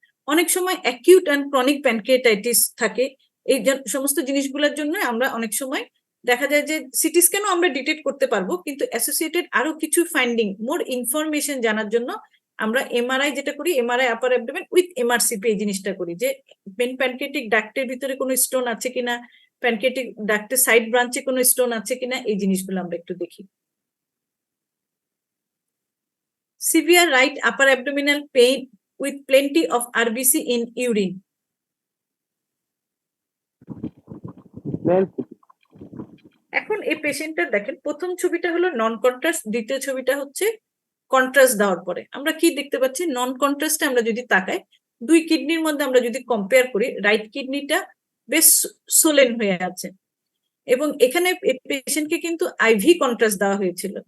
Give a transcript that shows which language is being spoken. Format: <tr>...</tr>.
<bn>অনেক সময় acute and chronic pancreatitis থাকে, এই সমস্ত জিনিসগুলোর জন্য আমরা অনেক সময় দেখা যায় যে সিটি স্ক্যানও আমরা ডিটেক্ট করতে পারবো, কিন্তু অ্যাসোসিয়েটেড আরো কিছু ফাইন্ডিং, মোর ইনফরমেশন জানার জন্য আমরা এমআরআই যেটা করি, MRI upper abdomen with MRCP এই জিনিসটা করি, যে প্যানক্রিয়াটিক ডাক্টের ভিতরে কোনো স্টোন আছে কিনা, প্যানক্রিয়াটিক ডাক্টের সাইড ব্রাঞ্চে কোনো স্টোন আছে কিনা, এই জিনিসগুলো আমরা একটু দেখি।</bn> <en>Severe right upper abdominal pain with plenty of RBC in urine.</en> <bn>এখন এই পেশেন্টটা দেখেন, প্রথম ছবিটা হলো নন কন্ট্রাস্ট, দ্বিতীয় ছবিটা হচ্ছে কন্ট্রাস্ট দেওয়ার পরে। আমরা কি দেখতে পাচ্ছি? নন কন্ট্রাস্টে আমরা যদি তাকাই, দুই কিডনির মধ্যে আমরা যদি কম্পেয়ার করি, রাইট কিডনিটা বেশ সোলেন হয়ে আছে এবং এখানে পেশেন্টকে কিন্তু আইভি কন্ট্রাস্ট দেওয়া হয়েছিল।</bn>